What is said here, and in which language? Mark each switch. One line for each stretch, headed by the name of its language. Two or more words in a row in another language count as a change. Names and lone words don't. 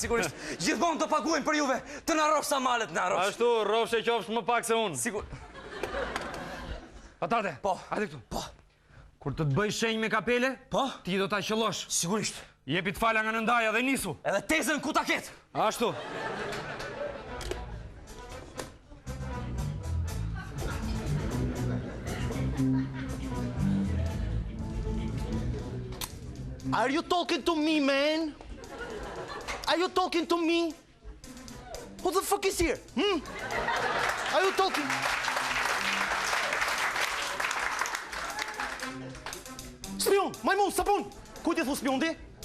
Albanian: Sigurisht, gjithmonë të paguajnë për juve, të na rrosh sa malet na rrosh. Ashtu, rrofsh e qofsh më pak se unë. Sigur. Patate, Po. hajde këtu. Po. Kur të të bëj shenjë me kapele, Po? ti do ta qellosh. Sigurisht. Jepi të fala nga nëndaja dhe nisu. Edhe tezën ku ta ket. Ashtu.
English: Are you talking to me, man? Are you talking to me? Who the fuck is here? Are you talking?
Albanian: Spion, majmun, sapun! Kujt e thu spion ti?